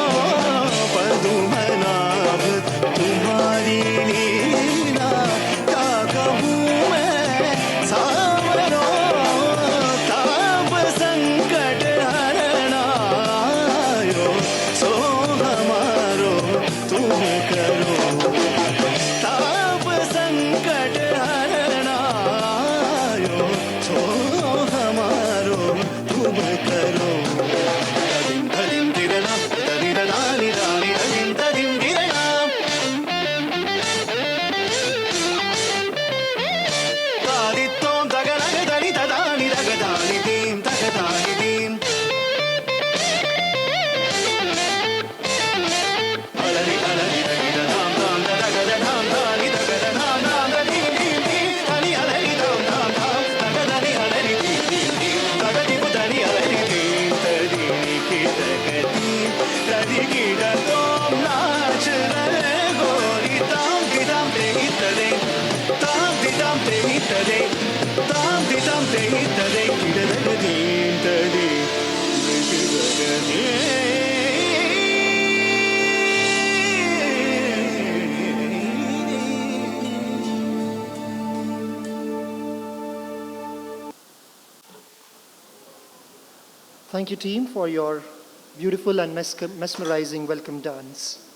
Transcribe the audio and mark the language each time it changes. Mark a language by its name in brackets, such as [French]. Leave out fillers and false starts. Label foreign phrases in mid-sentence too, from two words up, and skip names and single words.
[Hindi] पदुमनाभ तुम्हारी लीला क्या कहूँ मैं सावरो ताप संकट हरणायो सो हमारो तुम करो ताप संकट हरणायो सो हमारो तुम करो तदिम तदिम तिरना तदिरनानि रानि तदिम तदिम तिरना तादित्तों तगनग तनि तदानि तगदानि दीम तगदानि दीम अलरि अलरि तगिद धाम धाम तगद धाम धानि तगद धाम धाम तदीम दीम दीम तनि अलरि धाम धाम धाम तगदनि अलरि दीम दीम दीम तगदि पुतनि अलरि दीम तदि लिखित गदीम तदि कीटतों नाच रहे गोरी ताम दिदाम ते तदे ताम दिदाम ते तदे ताम दिदाम ते तदे कीटत गदीम तदि लिखित [English] Thank you, team, for your beautiful and mesmerizing welcome dance.